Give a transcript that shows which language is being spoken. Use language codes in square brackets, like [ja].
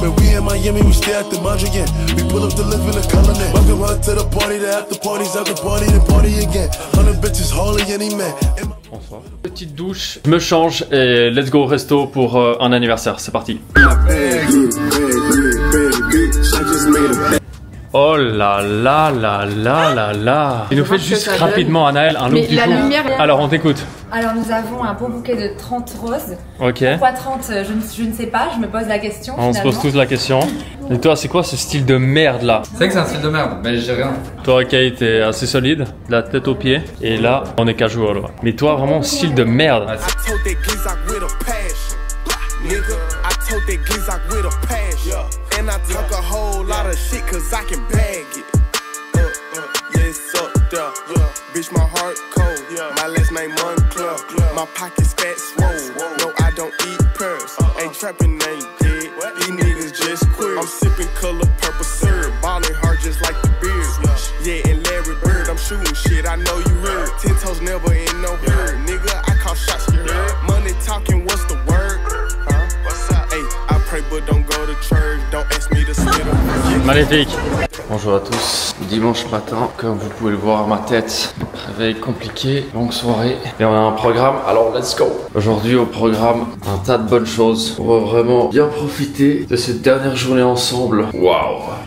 [en] When we in Miami, we stay at the Mondrian. We pull up to live in the colony. Welcome her to the party. The after parties, after party, then party again. 100 bitches, hardly any man. [fr] Petite douche, je me change et [en] let's go [fr] au resto pour un anniversaire, c'est parti. Oh là là là là là là. Il nous fait juste rapidement Anaël un look Mais du la jour. lumière... Alors on t'écoute. Alors nous avons un beau bouquet de 30 roses. Ok. Pourquoi 30 je ne sais pas, je me pose la question. On se pose tous la question. Et toi c'est quoi ce style de merde là? C'est vrai que c'est un style de merde, mais j'ai rien. Toi Kate t'es assez solide, de la tête aux pieds. Et là on est casual. Ouais. Mais toi vraiment style de merde. [en] I told that Glizzock with a passion. Nigga, I told that Glizzock with a passion. And I talk a whole lot of shit cause I can bag it. Yeah, it's up there. Bitch, my heart cold. My last name Moncler. My pockets fat swole. No, I don't eat pearls. Ain't trapping, ain't dead. These niggas just queer. I'm sipping color purple syrup, ballin' hard just like the beard. Yeah, and Larry Bird, I'm shooting shit, I know you heard. 10 toes never in no herd, nigga, I call shots, you heard. Money talking, what's the word? What's up? Hey, I pray but don't go to church, don't ask me to spit up. [fr] Magnifique. Bonjour à tous, dimanche matin, comme vous pouvez le voir à ma tête, réveil compliqué, longue soirée, et on a un programme, alors [en] let's go. [fr] Aujourd'hui au programme, un tas de bonnes choses, on va vraiment bien profiter de cette dernière journée ensemble. Waouh.